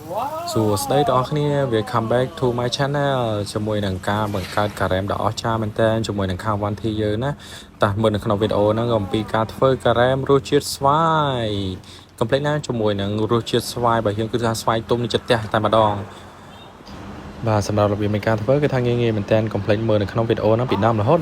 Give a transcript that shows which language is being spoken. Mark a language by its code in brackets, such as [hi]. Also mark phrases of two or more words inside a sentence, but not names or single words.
[en] So today [km] តើអ្នកគ្នាវា [en] come back to my channel [km] ជាមួយនឹងការបង្កើតការ៉េមដ៏អស្ចារ្យមែនតើជាមួយនឹងខាង One T យើងណាតែមើលនៅក្នុងវីដេអូហ្នឹងអំពីការធ្វើការ៉េមរសជាតិស្វាយ complete ណាជាមួយនឹងរសជាតិស្វាយរបស់យើងគឺថាស្វាយទុំនេះចិត្តតែម្ដងបាទសម្រាប់របៀបនៃការធ្វើគឺថាងាយៗមែនតើ complete មើលនៅក្នុងវីដេអូហ្នឹងពីដើមរហូត